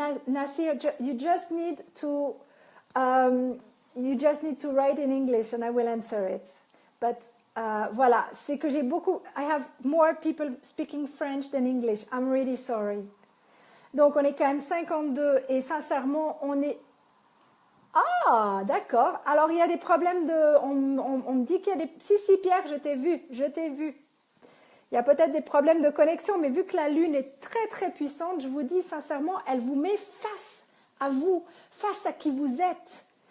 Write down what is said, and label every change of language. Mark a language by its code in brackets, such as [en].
[en] Nasir, you just need to write in English and I will answer it. [fr] But voilà, c'est que j'ai beaucoup. [en] I have more people speaking French than English. I'm really sorry. [fr] Donc on est quand même 52 et sincèrement on est. Ah, d'accord. Alors il y a des problèmes de. On me dit qu'il y a des. Si Pierre, je t'ai vu. Il y a peut-être des problèmes de connexion, mais vu que la Lune est très très puissante, je vous dis sincèrement, elle vous met face à vous, face à qui vous êtes.